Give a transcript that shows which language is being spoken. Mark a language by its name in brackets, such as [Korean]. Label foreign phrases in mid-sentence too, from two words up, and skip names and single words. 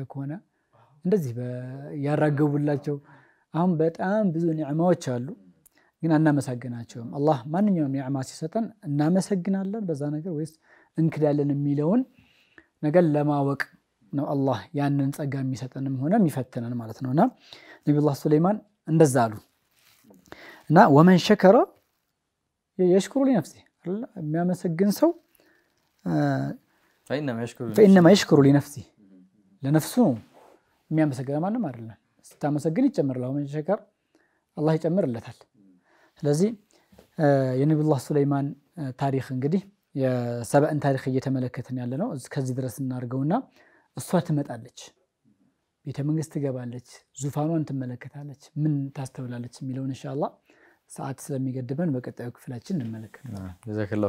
[Amharic] ከሆነ እንደዚህ ያራገቡላቸው አሁን በጣም ብዙ ኒዕማዎች አሉ ግን አናመሰግናቸውም። አላህ ማንኛውም ኒዕማ ሲሰጠን እናመሰግናለን በዛ ነገር ወይስ እንክዳለን የሚለውን ነገር ለማወቅ ነው አላህ ያንን ጸጋ የሚሰጠንም ሆነ የሚፈትነን ማለት ነውና ነብዩላህ ሱለይማን እንደዛ አሉ እና [Arabic] ومن شكر يشكر لنفسه [Amharic] የሚያመሰግን ሰው [Arabic] فإنما يشكر لنفسه لنفسه [Amharic] የሚያመሰግን ማንም አይደለም። ስታመሰግን ይጨምርልህ [Arabic] ومن شكر [Amharic] አላህ ይጨምርለታል። ስለዚህ የነብዩላህ ሱለይማን ታሪክ እንግዲህ የሰብአን ታሪክ እየተመለከትን ያለ ነው። እስከዚህ ድረስ እናርገውና እሷ ትመጣለች ቤተ መንግስት ትገባለች ዙፋኗን ትመለከታለች ምን ታስተውላለች የሚለውን ኢንሻአላህ ሰዓት ስለሚገድበን በቀጣዩ ክፍላችን እንመለከታለን።